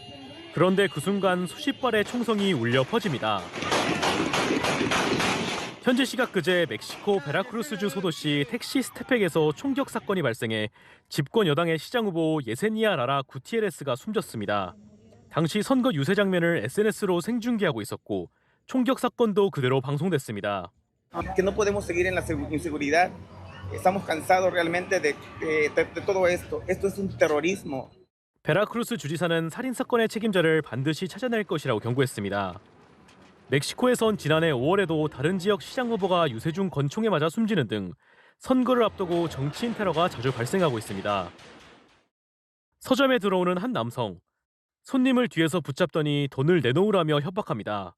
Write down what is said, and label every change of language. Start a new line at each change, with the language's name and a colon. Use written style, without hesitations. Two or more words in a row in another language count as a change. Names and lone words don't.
Korean: 그런데 그 순간 수십 발의 총성이 울려 퍼집니다. 현지 시각 그제 멕시코 베라크루스주 소도시 택시 스텝백에서 총격 사건이 발생해 집권 여당의 시장 후보 예세니아 라라 구티에레스가 숨졌습니다. 당시 선거 유세 장면을 SNS로 생중계하고 있었고 총격 사건도 그대로 방송됐습니다.
Spanish: Que no podemos seguir en la inseguridad. Estamos cansados realmente de todo esto. Esto es un terrorismo.
Korean: 베라크루스 주지사는 살인 사건의 책임자를 반드시 찾아낼 것이라고 경고했습니다. 멕시코에선 지난해 5월에도 다른 지역 시장 후보가 유세 중 권총에 맞아 숨지는 등 선거를 앞두고 정치인 테러가 자주 발생하고 있습니다. 서점에 들어오는 한 남성. 손님을 뒤에서 붙잡더니 돈을 내놓으라며 협박합니다.